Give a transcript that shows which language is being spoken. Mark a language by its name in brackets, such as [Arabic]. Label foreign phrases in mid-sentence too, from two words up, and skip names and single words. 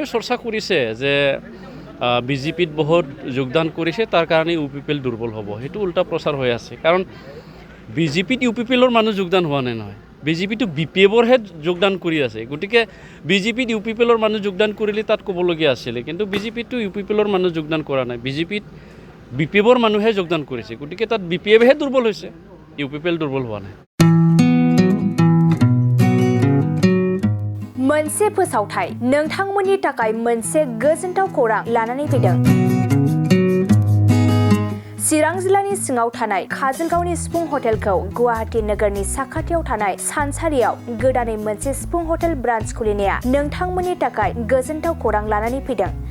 [Assamese] চৰ্চা কৰিছে যে BJPত বহুত যোগদান কৰিছে তাৰ কাৰণে UPPL দুৰ্বল হ'ব সেইটো উল্টা প্ৰচাৰ হৈ আছে কাৰণ BJPত UPPLৰ মানুহ যোগদান হোৱা নাই নহয় BJPটো BPFৰহে যোগদান কৰি আছে গতিকে BJPত UPPLৰ মানুহ যোগদান কৰিলে তাত ক'বলগীয়া আছিলে কিন্তু BJPটো UPPLৰ মানুহ যোগদান কৰা নাই BJPত BPFৰ মানুহে যোগদান কৰিছে গতিকে তাত BPFহে দুৰ্বল হৈছে UPPL দুৰ্বল হোৱা নাই [Bodo] मोनसे फोसावथाय नोंथांमोननि थाखाय मोनसे गोजोनथाव खौरां लानानै फैदों चिरां जिल्लानि सिङाव थानाय काजलगावनि सिफुं हटेलखौ गुवाहाटी नोगोरनि साखाथियाव थानाय सानसारियाव गोदानै मोनसे सिफुं हटेल ब्रान्च खुलिनाया नोंथांमोननि थाखाय गोजोनथाव खौरां लानानै फैदों